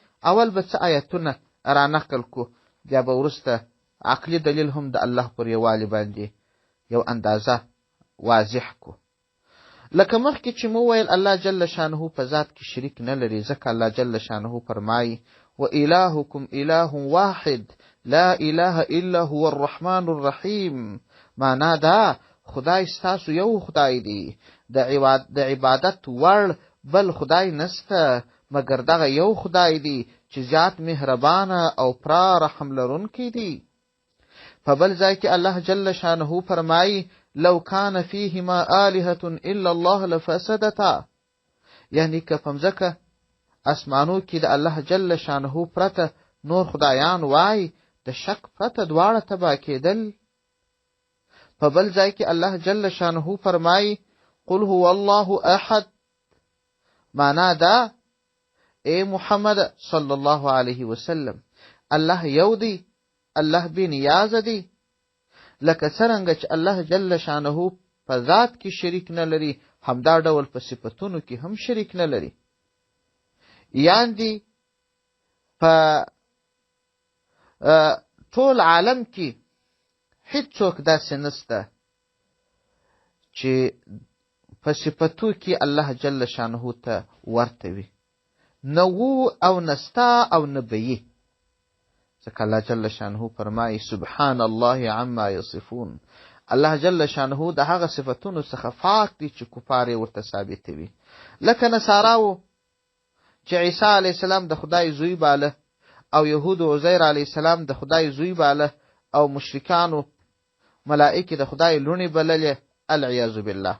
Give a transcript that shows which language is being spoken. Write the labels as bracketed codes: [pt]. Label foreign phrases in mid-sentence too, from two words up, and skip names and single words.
[ps] اول به څه آیتونه را نقل کو، بیا به وروسته عقلي دلیل هم د الله پر یووالي باندې یو اندازه واضح کو. لکه مخکې چې مو ویل [ar] الله جل شانه [ps] په ذات کې شریک نه لري، ځکه [ar] الله جل شانه [ps] فرمایي: [ar] وإلهكم إله واحد لا إله إلا هو الرحمن الرحیم. [ps] معنا دا خدای ستاسو یو خدای دی، د عبادت وړ بل خدای نسته مګر دغه یو خدای دی چې زیات مهربانه او پرا رحم لرونکی دی. په بل ځای کې [ar] الله جل شانه [ps] فرمایي: [ar] لو كان فيهما آلهة إلا الله لفسدتا. [ps] یعنی که په مځکه اسمانو کې د [ar] الله جل شانه [ps] پرته نور خدایان وای، د شک پرته دواړه تباه کېدل. په بل ځای کې [ar] الله جل شانه [ps] فرمایي: [ar] قل هو الله احد. [ps] معنا دا اے محمد [ar] صلی الله علیه وسلم، [ps] الله یو دی، الله بی نیاز دی. لکه څرنګه چې [ar] الله جل شانه [ps] په ذات کې شریک نه لري، همدا ډول په صفتونو کې هم شریک نه لري. یعنی په ټول عالم کې هیڅوک داسې نسته چې په صفتو کې [ar] الله جل شانه [ps] ته ورته وي، نه و او نستا او نه به. ځکه [ar] الله جل شانه [ps] فرمایي: [ar] سبحان الله عما یصفون. الله جل شانه [ps] د هغه صفتونو څخه پاک دی چې کفار یې ورته ثابتوي. لکه نصاراو چې عیسی [ar] علیه السلام [ps] د خدای زوی باله، او یهودو عزیر [ar] علیه السلام [ps] د خدای زوی باله، او مشرکانو ملائکې د خدای لوڼې بللې، [ar] العیاذ بالله.